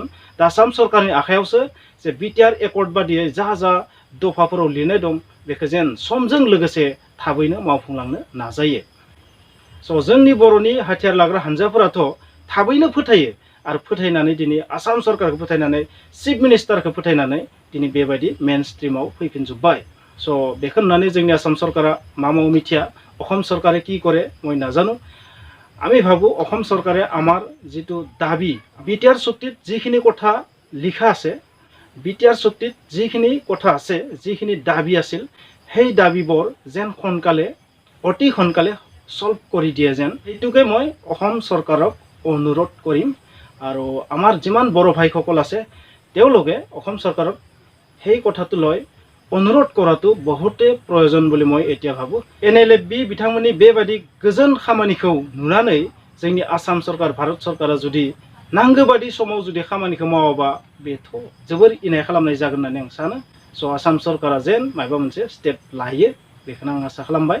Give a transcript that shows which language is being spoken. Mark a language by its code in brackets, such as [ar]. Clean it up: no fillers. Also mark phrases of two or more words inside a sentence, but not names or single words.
[brx] दा आसाम सरकारनि आखायावसो जे बिटिआर एकर्ड बादियै जा दफाफोराव लिरनाय दं बेखौ जेन समजों लोगोसे थाबैनो मावफुंलांनो नाजायो। स' जोंनि बर'नि हाथियार लाग्रा हानजाफोराथ' थाबैनो फोथायो, आरो फोथायनानै दिनै आसाम सरकारखौ फोथायनानै, चिफ मिनिस्टारखौ फोथायनानै दिनै बेबायदि मेन स्ट्रीमाव फैफिनजोब्बाय। स' बेखौ नुनानै जोंनि आसाम सरकारा मा मावो मिथिया, [as] অসম চৰকাৰে কি কৰে মই নাজানো। আমি ভাবোঁ অসম চৰকাৰে আমাৰ যিটো দাবী, বিটিআৰ চুক্তিত যিখিনি কথা লিখা আছে, বিটিআৰ চুক্তিত যিখিনি কথা আছে, যিখিনি দাবী আছিল, সেই দাবীবোৰ যেন সোনকালে, অতি সোনকালে সলভ কৰি দিয়ে যেন, এইটোকে মই অসম চৰকাৰক অনুৰোধ কৰিম। আৰু আমাৰ যিমান বড়ো ভাইসকল আছে তেওঁলোকে অসম চৰকাৰক সেই কথাটো লৈ অনুৰোধ কৰাটো বহুতে প্ৰয়োজন বুলি মই এতিয়া ভাবোঁ। [brx] एनएलएफबि बिथांमोननि बेबायदि गोजोन खामानिखौ नुनानै जोंनि आसाम सरकार, भारत सरकारा जुदि नांगौ बादि समाव जुदि खामानिखौ मावाबा बेथ' जोबोर इनाय खालामनाय जागोन होननानै आं सानो। स' आसाम सरकारा जेन माबा मोनसे स्टेप लायो बेखौनो आं आसा खालामबाय।